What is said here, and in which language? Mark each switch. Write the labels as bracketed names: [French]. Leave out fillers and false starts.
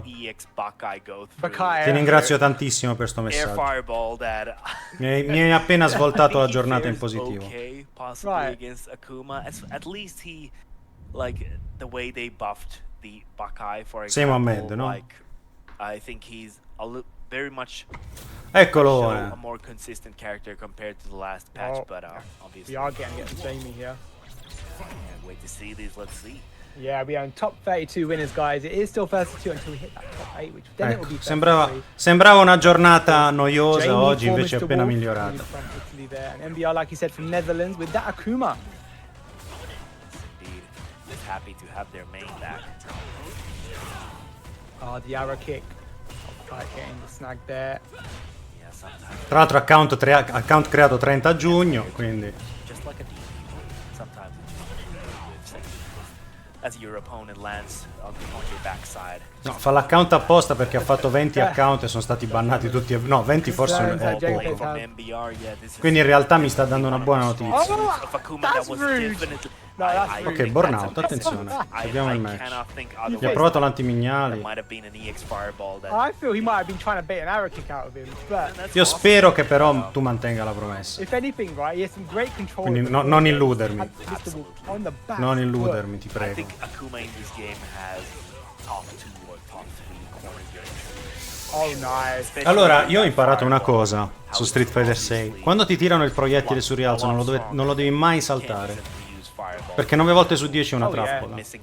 [Italian] Ti ringrazio tantissimo per sto messaggio. Mi hai appena svoltato la giornata in positivo. [English] Okay, possibly against Akuma. At least he, like the way they buffed the Bakai, for example. [Italian] Sì, Mohammed, no? [English] Like, I think he's very much [Italian] Eccolo. [English] a more consistent character compared to the last patch, but obviously we are getting Jamie here. Wait to see these. Let's see. Yeah, we are in top 32 winners, guys. It is still 32 until we hit that top 8, which then it will be 33. [Italian] Sembrava una giornata noiosa, oggi invece è appena migliorata. [English] And MBR, like you said, from Netherlands with that Akuma. Indeed, just happy to have their main back. Oh, the arrow kick. Getting the snag there. Yeah, sometimes. [Italian] Tra l'altro account creato 30 giugno, quindi [English] Just like a demon. Sometimes as your opponent lands on your backside. [Italian] no, fa l'account apposta perché ha fatto 20 account e sono stati bannati tutti. No, 20 forse è poco. Quindi in realtà mi sta dando una buona notizia. [English] That's rude. No, that's rude. [Italian] Ok, burnout, attenzione. Abbiamo il match. Gli ha provato l'antimignali. [English] I feel he might have been trying to bait an arrow kick out of him, but [Italian] Io spero che però tu mantenga la promessa. [English] if anything, right, he has some great control. [Italian] Quindi non illudermi. [English] On the back [Italian] Non illudermi, ti [English] I [Italian] prego. [English] think Akuma in this game has top 2 or top 3 corner games. Oh, nice. [Italian] Allora, io ho imparato una cosa su Street Fighter 6. Quando ti tirano il proiettile sul rialzo non lo devi mai saltare. Perché 9 volte su 10 è una trappola.